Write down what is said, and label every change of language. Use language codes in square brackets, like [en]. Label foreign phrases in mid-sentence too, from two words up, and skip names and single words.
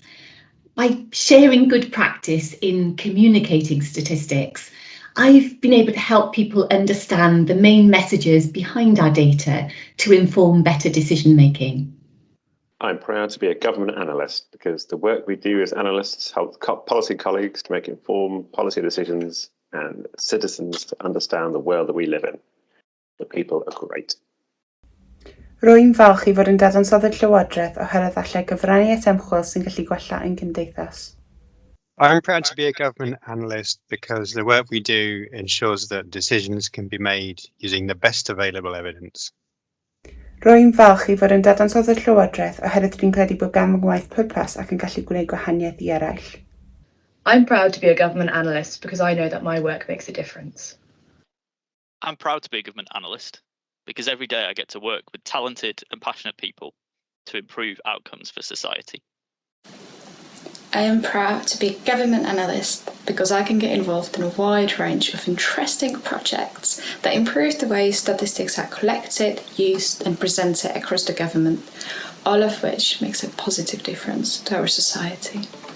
[en] By sharing good practice in communicating statistics, I've been able to help people understand the main messages behind our data to inform better decision making. I'm proud to be a government analyst because the work we do as analysts helps policy colleagues to make informed policy decisions and citizens to understand the world that we live in. The people are great. [cy] Rwy'n falch I fod yn dadansoddi'r Llywodraeth oherwydd allai gyfraniad ymchwil sy'n gallu gwella ein gymdeithas. [en] I'm proud to be a government analyst because the work we do ensures that decisions can be made using the best available evidence. [cy] Rwy'n falch I fod yn dadansoddi'r Llywodraeth oherwydd rwy'n credu bod gan waith pwrpas ac yn gallu gwneud gwahaniaeth I eraill. [en] I'm proud to be a government analyst because I know that my work makes a difference. I'm proud to be a government analyst because every day I get to work with talented and passionate people to improve outcomes for society. I am proud to be a government analyst because I can get involved in a wide range of interesting projects that improve the way statistics are collected, used and presented across the government, all of which makes a positive difference to our society.